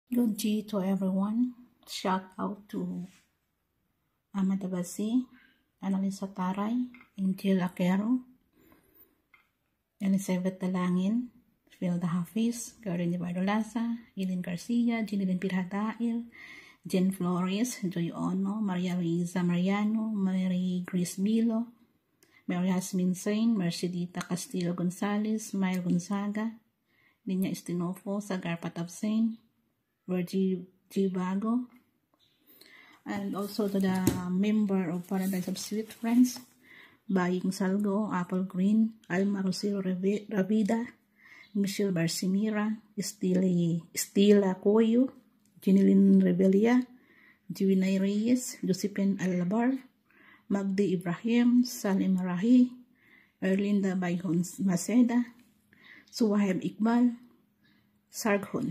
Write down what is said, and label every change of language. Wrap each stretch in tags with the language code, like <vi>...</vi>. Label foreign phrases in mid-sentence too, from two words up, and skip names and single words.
<en>Good G to everyone. Shout out to Amanda Basi, Annalisa Taray, Angel Aquero, Elizabeth Dalangin, Filda Hafiz, Karen Bardolaza, Eileen Garcia, Jeneline Pirhadail, Jen Flores, Joy Ono, Maria Luisa Mariano, Mary Grace Milo, Mary Hasmin Sain, Mercedita Castillo Gonzalez, Mael Gonzaga, Ninya Estinofo, Sagar Patapsain, Virgie Givago, and also to the member of Paradise of Sweet Friends, Baying Salgo, Apple Green, Alma Rosero Ravida, Michelle Barsimira, Estila Coyo, Jeneline Rebelia, Juinay Reyes, Josephine Alabar, Magdi Ibrahim, Salim Marahi, Erlinda Bayhon Maceda, Suhaib Iqbal, Sarghun.</en>